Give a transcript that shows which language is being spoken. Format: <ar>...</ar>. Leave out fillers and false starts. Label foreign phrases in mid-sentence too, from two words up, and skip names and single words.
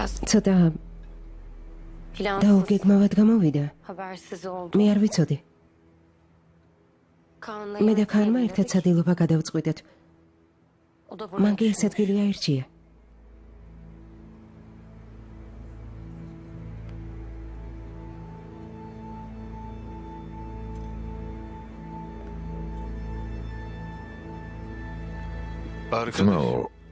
<ka>ცოტა</ka> <tr>Plansız,</tr> <ka>დაუგეგმავად გამოვიდა.</ka> <tr>habersiz oldu.</tr> <ka>მე არ ვიცოდი.</ka> <tr>Kaan'la</tr> <ka>მე და</ka> <tr>yemek</tr> <ka>ქარმა</ka> <tr>yemedik.</tr> <ka>ერთად სადილობა გადავწყვიტეთ.</ka> <tr>O da bunu</tr> <ka>მან კი ეს</ka> <tr>düşünmüş.</tr> <ka>ადგილი აირჩია. ძმაო,</ka>